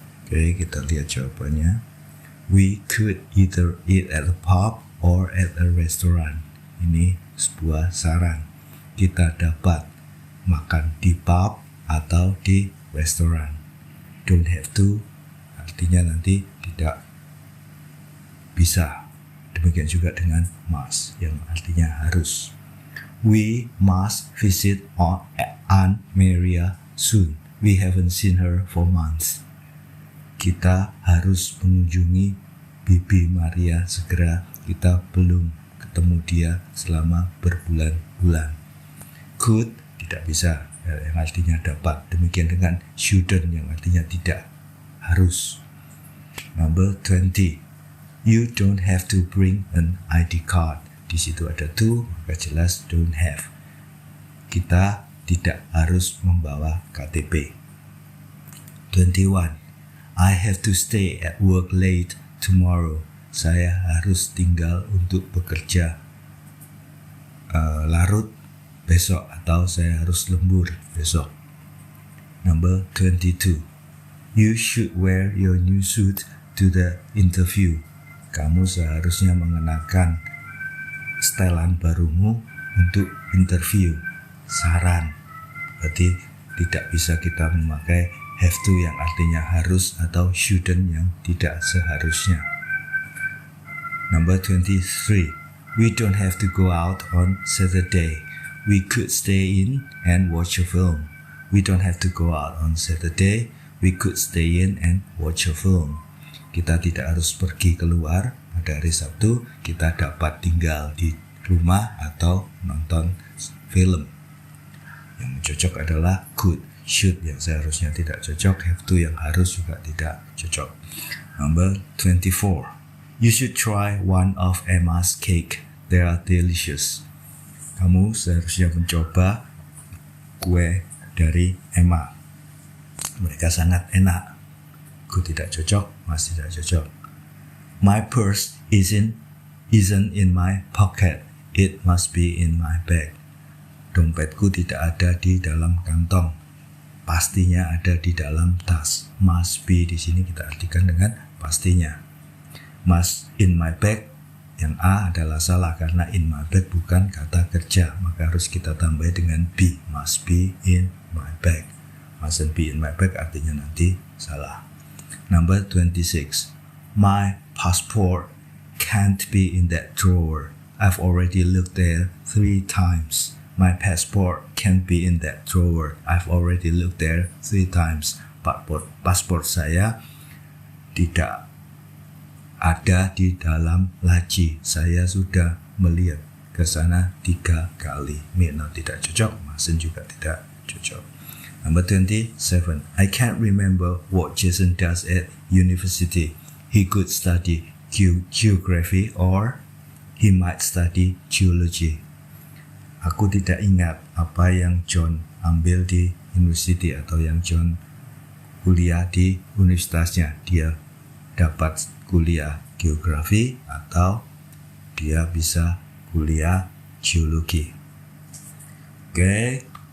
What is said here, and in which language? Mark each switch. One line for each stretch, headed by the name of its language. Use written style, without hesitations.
Indonesian: Oke, kita lihat jawabannya.
English: We could either eat at a pub or at a restaurant.
Indonesian: Ini sebuah saran. Kita dapat makan di pub atau di restoran.
English: Don't have to
Indonesian: artinya nanti tidak bisa. Demikian juga dengan must yang artinya harus.
English: We must visit Aunt Maria soon. We haven't seen her for months.
Indonesian: Kita harus mengunjungi Bibi Maria segera. Kita belum ketemu dia selama berbulan-bulan. Could tidak bisa, yang artinya dapat. Demikian dengan shouldn't yang artinya tidak, harus.
English: Number 20. You don't have to bring an ID card.
Indonesian: Di situ ada to, maka jelas
English: don't have.
Indonesian: Kita tidak harus membawa KTP. 21.
English: I have to stay at work late tomorrow.
Indonesian: Saya harus tinggal untuk bekerja larut besok, atau saya harus lembur besok.
English: Number 22. You should wear your new suit to the interview.
Indonesian: Kamu seharusnya mengenakan setelan barumu untuk interview. Saran. Berarti tidak bisa kita memakai have to yang artinya harus atau shouldn't yang tidak seharusnya.
English: Number 23. We don't have to go out on Saturday. We could stay in and watch a film. We don't have to go out on Saturday. We could stay in and watch a film.
Indonesian: Kita tidak harus pergi keluar pada hari Sabtu. Kita dapat tinggal di rumah atau nonton film. Yang cocok adalah could. Should yang seharusnya tidak cocok. Have to yang harus juga tidak cocok.
English: Number 24. You should try one of Emma's cake. They are delicious.
Indonesian: Kamu seharusnya mencoba kue dari Emma. Mereka sangat enak. Ku tidak cocok, Mas tidak cocok.
English: My purse isn't in my pocket. It must be in my bag.
Indonesian: Dompetku tidak ada di dalam kantong. Pastinya ada di dalam tas.
English: Must be
Indonesian: di sini kita artikan dengan pastinya.
English: Must in my bag,
Indonesian: yang A adalah salah karena
English: in my bag
Indonesian: bukan kata kerja, maka harus kita tambah dengan be.
English: Must be in my bag. Mustn't be in my bag
Indonesian: artinya nanti salah.
English: Number 26. My passport can't be in that drawer. I've already looked there 3 times. My passport can't be in that drawer. I've already looked there 3 times.
Indonesian: Paspor saya tidak ada di dalam laci. Saya sudah melihat ke sana 3 kali. No, tidak cocok. Mustn't juga tidak cocok.
English: Number 27. I can't remember what Jason does at university. He could study geography or he might study geology.
Indonesian: Aku tidak ingat apa yang John ambil di university atau yang John kuliah di universitasnya. Dia dapat kuliah geografi atau dia bisa kuliah geologi. Oke.